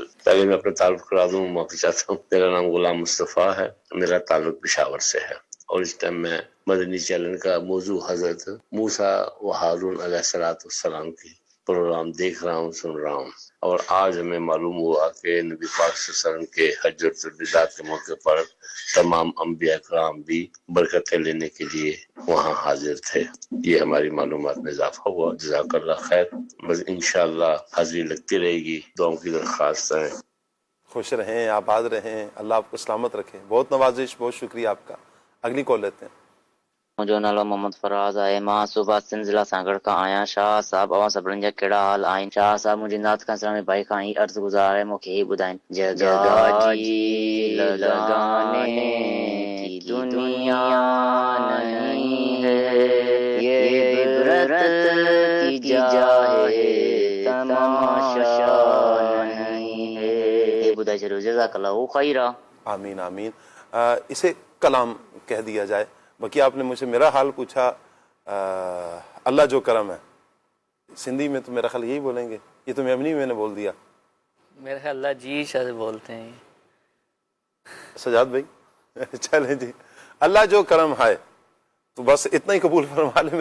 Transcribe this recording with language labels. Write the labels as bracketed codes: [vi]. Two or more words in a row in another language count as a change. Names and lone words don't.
[ur] پہلے میں اپنا تعارف کرا دوں، معافی چاہتا ہوں، میرا نام غلام مصطفیٰ ہے، میرا تعلق پشاور سے ہے، اور اس ٹائم میں مدنی چینل کا موضوع حضرت موسیٰ و ہارون [ar] علیہ السلام [ur] کی پروگرام دیکھ رہا ہوں، سن رہا ہوں، اور آج ہمیں معلوم ہوا کہ نبی پاک [ar] صلی اللہ علیہ وسلم [ur] کے [ar] حجۃ الوداع [ur] کے موقع پر تمام انبیاء کرام بھی برکتیں لینے کے لیے وہاں حاضر تھے۔ یہ ہماری معلومات میں اضافہ ہوا، [ar] جزاک اللہ خیر۔ [ur] بس انشاءاللہ حاضری لگتی رہے گی، دعاؤں کی درخواست ہے۔ خوش رہیں، آباد رہیں، اللہ آپ کو سلامت رکھے۔ بہت نوازش، بہت شکریہ آپ کا۔ اگلی کال لیتے ہیں۔ [sd] मुंहिंजो नालो मोहम्मद फराज़ आहे। मां सूबा सिंध ज़िला सागड़ खां आहियां। शाह साहब अवां सभिनीनि जा कहिड़ा हाल आहिनि? शाह साहब मुंहिंजी नात खां इस्लामी भाई खां ही अर्ज़ु गुज़ार आहे, मूंखे ही ॿुधाइनि। [ur] جگہ جی لگانے کی دنیا نہیں ہے، یہ عبرت کی جا ہے، تماشا نہیں ہے. [sd] ये ॿुधाए छॾियो, [ar] جزاك الله خيرا. [ur] آمین آمین۔ اسے کلام کہہ دیا جائے۔ باقی آپ نے مجھ سے میرا حال پوچھا، [sd] اللہ جو کرم [ur] ہے، سندھی میں تو میرا خیال یہی بولیں گے، یہ تو میں نے بول دیا۔ میرے خیال اللہ جی شاید بولتے ہیں۔ سجاد بھائی چلیں جی، [sd] اللہ جو کرم [ur] ہے، تو بس اتنا ہی قبول فرما لیں۔